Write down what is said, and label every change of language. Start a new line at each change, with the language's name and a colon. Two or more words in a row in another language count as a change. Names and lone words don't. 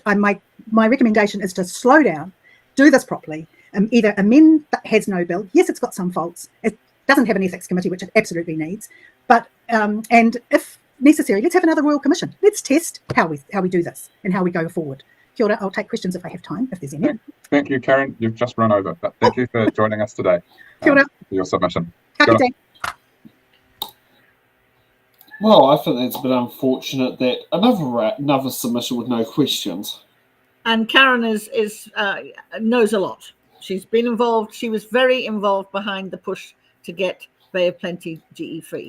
English: My recommendation is to slow down, do this properly, either amend that has no bill. Yes, it's got some faults. It doesn't have an ethics committee, which it absolutely needs. But and if necessary, let's have another Royal Commission. Let's test how we do this and how we go forward.
Māori: Kia ora,
English: I'll take questions if I have time, if there's any. Thank you, Karen. You've just run over, but thank you for joining us today.
Māori: Kia ora.
English: For your submission.
Māori: Ka Kia ora. kite.
English: Well, I think that's a bit unfortunate that another submission with no questions. And Karen knows a lot. She's been involved. She was very involved behind the push to get Bay of Plenty GE free.